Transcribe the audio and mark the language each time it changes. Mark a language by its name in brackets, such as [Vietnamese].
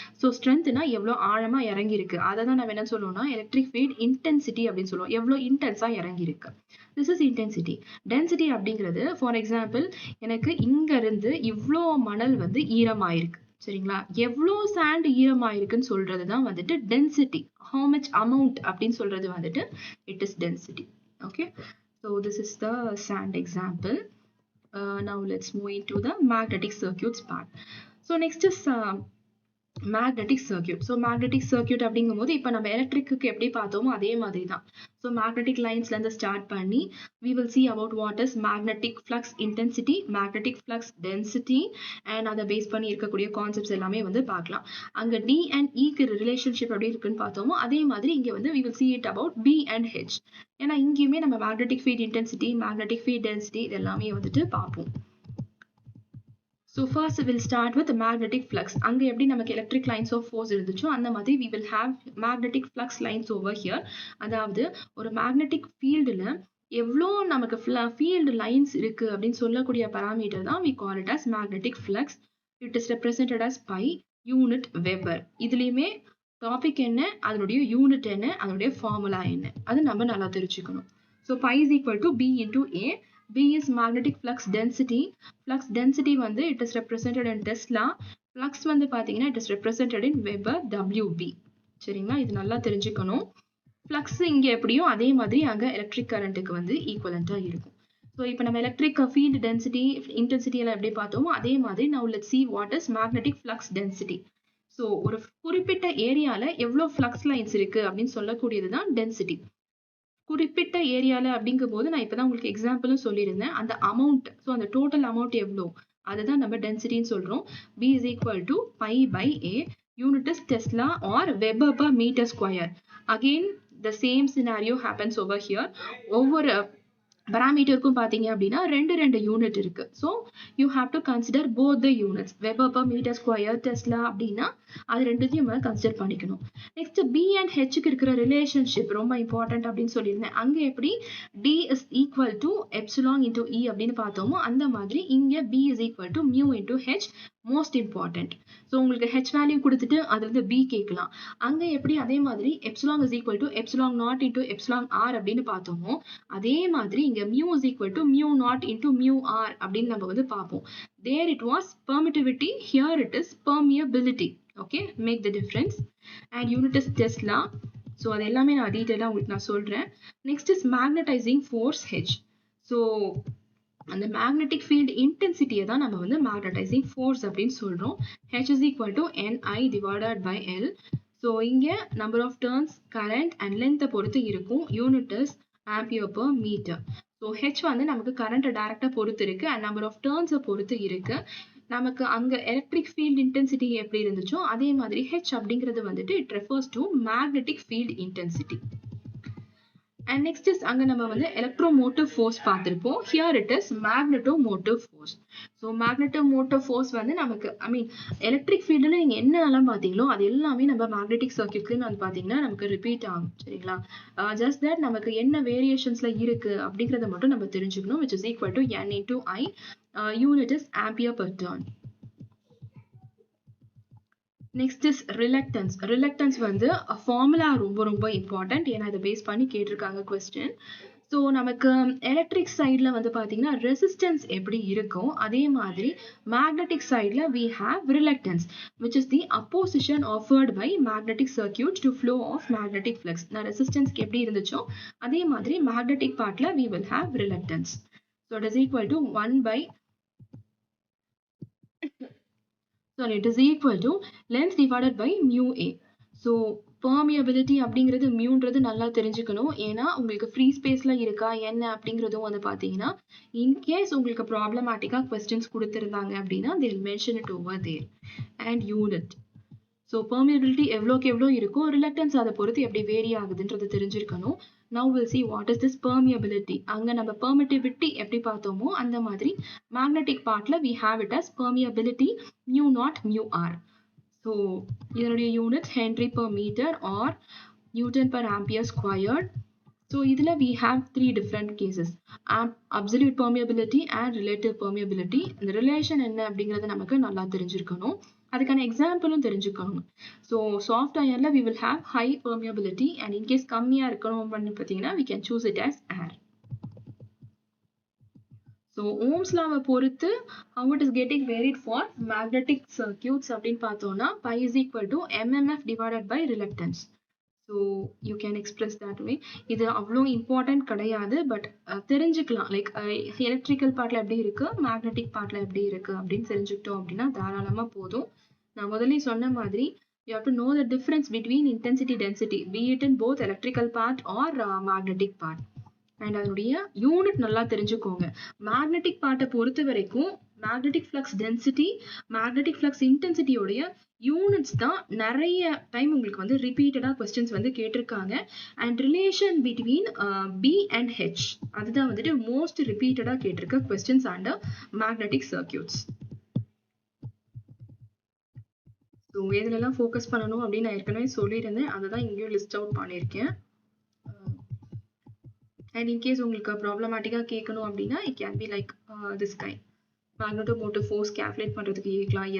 [Tamil] So ஸ்ட்ரென்த்னா எவ்வளோ ஆழமா இறங்கி இருக்கு, அதை தான் நம்ம என்ன சொல்லுவோம்னா எலக்ட்ரிக் ஃபீல்ட் இன்டென்சிட்டி அப்படின்னு சொல்லுவோம். எவ்வளோ இன்டென்ஸா இறங்கி இருக்கு, திஸ் இஸ் இன்டென்சிட்டி. டென்சிட்டி அப்படிங்கிறது ஃபார் எக்ஸாம்பிள் எனக்கு இங்க இருந்து இவ்வளோ மணல் வந்து ஈரமாயிருக்கு, சரிங்களா? எவ்வளோ சாண்ட் ஈரமாயிருக்குன்னு சொல்றது தான் வந்துட்டு டென்சிட்டி. [English] how much amount [Tamil] அப்படின்னு சொல்றது வந்துட்டு [English] it is density. Okay, so this is the sand example. Now let's move into the magnetic circuits part. So next is magnetic circuit. [Tamil] So magnetic circuit அப்படிங்கும்போது இப்போ நம்ம electric எப்படி பார்த்தோமோ அதே மாதிரி தான். [English] so magnetic linesல இருந்து start பண்ணி we will see about what is magnetic flux intensity, magnetic flux density, and [Tamil] அதை பேஸ் பண்ணி இருக்கக்கூடிய கான்செப்ட்ஸ் எல்லாமே வந்து பார்க்கலாம். அங்க D and Eக்கு ரிலேஷன்ஷிப் எப்படி இருக்குன்னு பார்த்தோமோ அதே மாதிரி இங்க வந்து [English] we will see it about B and H. [Tamil] ஏன்னா இங்கேயுமே நம்ம magnetic field intensity, magnetic field density இது எல்லாமே வந்துட்டு பார்ப்போம். [English] So first we'll start with magnetic flux. [Tamil] அங்க எப்படி நமக்கு electric lines of force இருந்துச்சோ அந்த மாதிரி [English] we will have magnetic flux lines over here. அதாவது ஒரு magnetic fieldல எவ்வளோ நமக்கு field lines இருக்கு [Tamil] அப்படின்னு சொல்லக்கூடிய [English] parameter தான் we call it as magnetic flux. It is represented as pi unit Weber. [Tamil] இதுலயுமே டாபிக் என்ன, அதனுடைய யூனிட் என்ன, அதனுடைய ஃபார்முலா என்ன, அது நம்ம நல்லா தெரிஞ்சுக்கணும். [English] So pi is equal to B into A. B is magnetic flux density. Flux density வந்து it is represented in Tesla. Flux வந்து பாத்தீங்கன்னா it is represented in Weber WB. [Tamil] சரிங்களா, இது நல்லா தெரிஞ்சுக்கணும். Flux இங்க எப்படியோ அதே மாதிரி அங்க எலக்ட்ரிக் கரண்ட்டுக்கு வந்து ஈக்குவலண்டா இருக்கும். ஸோ இப்போ நம்ம எலக்ட்ரிக் ஃபீல்டு டென்சிட்டி இன்டென்சிட்டி எல்லாம் எப்படி பார்த்தோமோ அதே மாதிரி [English] now let's see what is magnetic flux density. [Tamil] So ஒரு குறிப்பிட்ட ஏரியால எவ்வளோ ஃப்ளக்ஸ் லைன்ஸ் இருக்கு அப்படின்னு சொல்லக்கூடியது தான் டென்சிட்டி. குறிப்பிட்ட ஏரியால அப்படிங்கும் போது நான் இப்பதான் உங்களுக்கு எக்ஸாம்பிளும் சொல்லியிருந்தேன். அந்த அமௌண்ட், ஸோ அந்த டோட்டல் அமௌண்ட் எவ்வளோ அதுதான் நம்ம டென்சிட்டின்னு சொல்றோம். [English] B is equal to pi by A. Unit is Tesla or Weber per meter square. Again the same scenario happens over here. [Tamil] ஒவ்வொரு பராமீட்டருக்கும் பாத்தீங்க அப்படின்னா ரெண்டு யூனிட் இருக்கு. [English] So you have to consider both the units. [Tamil] Weber per metre square, Tesla அப்படின்னா அது ரெண்டுத்தையும் நம்ம consider பண்ணிக்கணும். நெக்ஸ்ட் B and Hக்கு இருக்கிற ரிலேஷன்ஷிப் ரொம்ப இம்பார்ட்டன்ட் அப்படின்னு சொல்லியிருந்தேன். அங்க எப்படி D is equal to epsilon into E அப்படின்னு பார்த்தோமோ அந்த மாதிரி இங்க B is equal to mu into H most important. So உங்களுக்கு H வேல்யூ கொடுத்துட்டு அது வந்து B கேட்கலாம். அங்க எப்படி அதே மாதிரி epsilon is equal to epsilon naught into epsilon r அப்படின்னு பார்த்தோமோ அதே மாதிரி இங்க mu is equal to mu naught into mu r அப்படின்னு நம்ம வந்து பார்ப்போம். [English] There it was permittivity, here it is permeability. Okay, make the difference. And unit is Tesla. [Tamil] So அது எல்லாமே நான் டீடைலா உங்களுக்கு நான் சொல்றேன். [English] Next is magnetizing force H. [Tamil] So அந்த மேக்னெட்டிக் ஃபீல்ட் இன்டென்சிட்டியை தான் நம்ம வந்து மேக்னடைசிங் ஃபோர்ஸ் அப்படின்னு சொல்றோம். H is equal to Ni divided by L. So இங்க number of turns, current and லென்த்தை பொறுத்து இருக்கும். Unit is ampere per metre. So H வந்து நமக்கு கரண்ட்டை டைரக்டா பொறுத்து இருக்கு அண்ட் நம்பர் ஆஃப் டர்ன்ஸை பொறுத்து இருக்கு. நமக்கு அங்க எலக்ட்ரிக் ஃபீல்ட் இன்டென்சிட்டி எப்படி இருந்துச்சோ அதே மாதிரி H அப்படிங்கிறது வந்துட்டு [English] It refers to magnetic field intensity. And next is [Tamil] அங்க நம்ம வந்து electromotive force பார்த்திருப்போம். [English] Here it is magnetomotive force. [Tamil] So magnetomotive force வந்து நமக்கு எலக்ட்ரிக் ஃபீல்டுல நீங்க என்னெல்லாம் பார்த்தீங்களோ அது எல்லாமே நம்ம மேக்னெட்டிக் சர்க்யூட்லயும் வந்து பாத்தீங்கன்னா நமக்கு ரிப்பீட் ஆகும். சரிங்களா, ஜஸ்ட் தட் நமக்கு என்ன வேரியேஷன்ஸ்ல இருக்கு அப்படிங்கறத மட்டும் நம்ம தெரிஞ்சுக்கணும். [English] which is equal to N into I. Unit is ampere per turn. Next is reluctance. [Tamil] Reluctance வந்து ஃபார்முலா ரொம்ப இம்பார்ட்டன்ட். ஏன்னா இதை பேஸ் பண்ணி கேட்டிருக்காங்க கொஸ்டின். ஸோ நமக்கு எலக்ட்ரிக் சைடில் வந்து பார்த்தீங்கன்னா ரெசிஸ்டன்ஸ் எப்படி இருக்கும் அதே மாதிரி மேக்னெட்டிக் சைடில் [English] we have reluctance which is the opposition offered by magnetic circuit to flow of magnetic flux. [Tamil] நான் ரெசிஸ்டன்ஸ்க்கு எப்படி இருந்துச்சோ அதே மாதிரி மேக்னெட்டிக் பார்ட்ல [English] we will have reluctance. So it is equal to 1 by it is equal to length divided by mu A. [Tamil] So permeability அப்படிங்கிறது மியூன்றது நல்லா தெரிஞ்சுக்கணும். ஏன்னா உங்களுக்கு ஃப்ரீ ஸ்பேஸ்ல இருக்கா என்ன அப்படிங்கிறதும் வந்து பாத்தீங்கன்னா இன்கேஸ் உங்களுக்கு ப்ராப்ளமேட்டிக்கா கொஸ்டின்ஸ் கொடுத்திருந்தாங்க அப்படின்னா [English] they will mention it over there. [Tamil] And unit. So permeability எவ்வளோக்கு எவ்வளோ இருக்கும், ரிலக்டன்ஸ் அதை பொறுத்து எப்படி வேரி ஆகுதுன்றது தெரிஞ்சிருக்கணும். [English] Now we'll see what is this permeability. [Tamil] அங்க நம்ம permittivity எப்படி பார்த்தோமோ அந்த மாதிரி [English] magnetic partல we have it as permeability mu naught mu r. So இதனுடைய unit Henry per meter or Newton per ampere squared. So இதுல we have three different cases. Absolute permeability and relative permeability. [Tamil] இந்த relation என்ன அப்படிங்கறது நமக்கு நல்லா தெரிஞ்சிருக்கணும். அதுக்கான எக்ஸாம்பிளும் தெரிஞ்சுக்கணும். [English] so soft அயர்ல we will have high permeability and in case [Tamil] கம்மியா இருக்கணும் அப்படின்னு பார்த்தீங்கன்னா [English] we can choose it as air. So Ohm's லாவை பொறுத்து how it is getting varied for magnetic circuits [Tamil] அப்படின்னு பார்த்தோம்னா [English] pi is equal to mmf divided by reluctance. So you can express that way. [Tamil] இது அவ்வளோ important கிடையாது, but தெரிஞ்சுக்கலாம். Like electrical பார்ட்ல எப்படி இருக்கு, மேக்னெட்டிக் பார்ட்ல எப்படி இருக்கு அப்படின்னு தெரிஞ்சுக்கிட்டோம் அப்படின்னா தாராளமா போதும். நான் முதல்ல சொன்ன மாதிரி [English] you have to know the difference between intensity density, be it in both electrical part or magnetic part. [Tamil] And அதனுடைய யூனிட் நல்லா தெரிஞ்சுக்கோங்க. மேக்னெட்டிக் பார்ட்டை பொறுத்த வரைக்கும் magnetic flux density, magnetic flux இன்டென்சிட்டியோடைய units தான் நிறைய டைம் உங்களுக்கு வந்து ரிப்பீட்டடா கொஸ்டின்ஸ் வந்து கேட்டிருக்காங்க. And relation between B and H அதுதான் வந்துட்டு மோஸ்ட் ரிப்பீட்டடா கேட்டிருக்க questions under magnetic circuits. So எதுலெல்லாம் focus பண்ணணும் அப்படின்னு நான் ஏற்கனவே சொல்லியிருந்தேன், அதை தான் இங்கேயும் லிஸ்ட் அவுட் பண்ணியிருக்கேன். [English] And in case [Tamil] உங்களுக்கு ப்ராப்ளமேட்டிக்கா கேட்கணும் அப்படின்னா [English] it can be like this kind. [Tamil] Magnetomotive force calculate பண்றதுக்கு கேட்கலாம்.